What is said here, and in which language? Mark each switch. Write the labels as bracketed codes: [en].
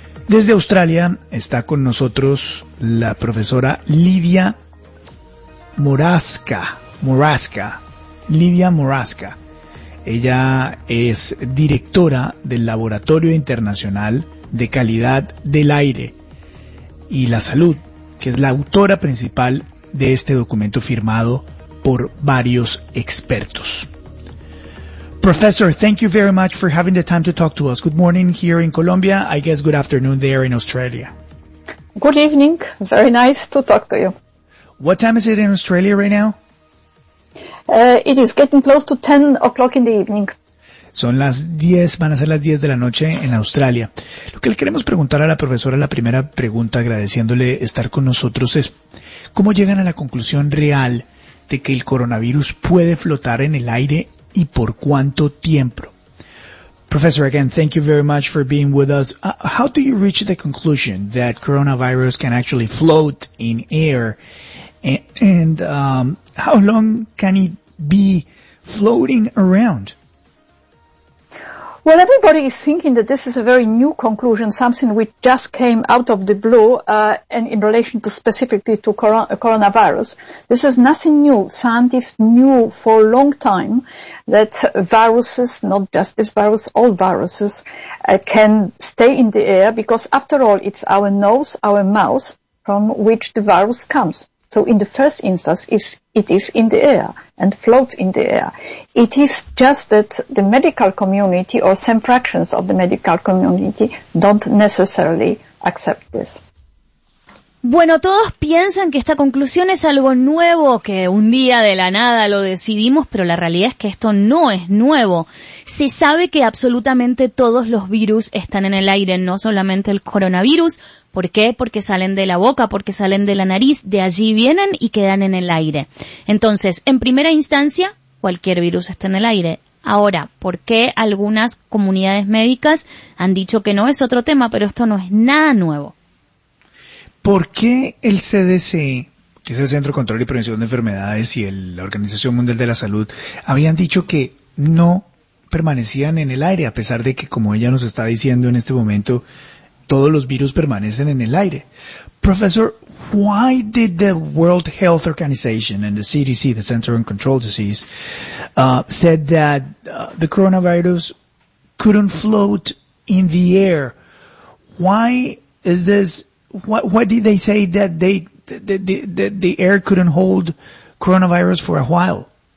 [es] Desde Australia está con nosotros la profesora Lidia Morasca. Ella es directora del Laboratorio Internacional de Calidad del Aire y la Salud, que es la autora principal de este documento firmado por varios expertos. [en] Professor, thank you very much for having the time to talk to us. Good morning here in Colombia. I guess good afternoon there in Australia. Good evening. Very nice to talk to you. What time is it in Australia right now? It is getting close to 10 o'clock in the evening. [es] Son las 10, van a ser las 10 de la noche en Australia. Lo que le queremos preguntar a la profesora, la primera pregunta, agradeciéndole estar con nosotros, es ¿cómo llegan a la conclusión real de que el coronavirus puede flotar en el aire y por cuánto tiempo? [en] Professor, again, thank you very much for being with us. How do you reach the conclusion that coronavirus can actually float in air? And how long can it be floating around? Well, everybody is thinking that this is a very new conclusion, something which just came out of the blue and in relation to specifically to coronavirus. This is nothing new. Scientists knew for a long time that viruses, not just this virus, all viruses, can stay in the air because, after all, it's our nose, our mouth, from which the virus comes. So in the first instance, it is in the air and floats in the air. It is just that the medical community or some fractions of the medical community don't necessarily accept this. [es] Bueno, todos piensan que esta conclusión es algo nuevo, que un día de la nada lo decidimos, pero la realidad es que esto no es nuevo. Se sabe que absolutamente todos los virus están en el aire, no solamente el coronavirus. ¿Por qué? Porque salen de la boca, porque salen de la nariz, de allí vienen y quedan en el aire. Entonces, en primera instancia, cualquier virus está en el aire. Ahora, ¿por qué algunas comunidades médicas han dicho que no? Es otro tema, pero esto no es nada nuevo. ¿Por qué el CDC, que es el Centro de Control y Prevención de Enfermedades, y la Organización Mundial de la Salud, habían dicho que no permanecían en el aire, a pesar de que, como ella nos está diciendo en este momento, todos los virus permanecen en el aire? [en] Professor, why did the World Health Organization and the CDC, the Center on Control Disease, said that the coronavirus couldn't float in the air? Why did they say that the air couldn't hold coronavirus for a while?